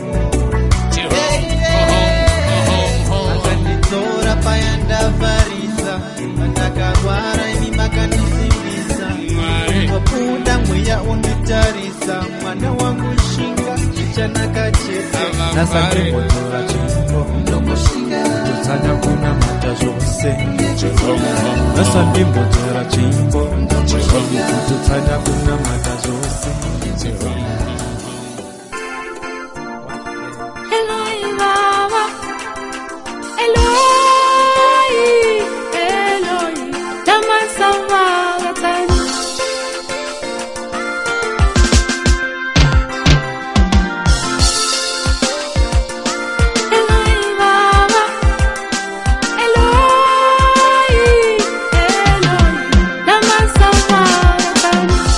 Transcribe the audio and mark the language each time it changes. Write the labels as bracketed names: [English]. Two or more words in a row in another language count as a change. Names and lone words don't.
[Shona] Makandidzora paya ndavharisa, pandakarwara imi makandisimbisa, kungobuda mweya unditarisa, mwana wangu shinga zvichanaka chete. Nhasa ndimbodzora chimbo ndomboshinga kutsanya kunamata zvose. Nhasa ndimbodzora chimbo kutsanya kunamata zvose. [Aramaic] Eloi Baba, Eloi, Eloi, lama sabachthani. Eloi Baba, Eloi, Eloi, lama sabachthani.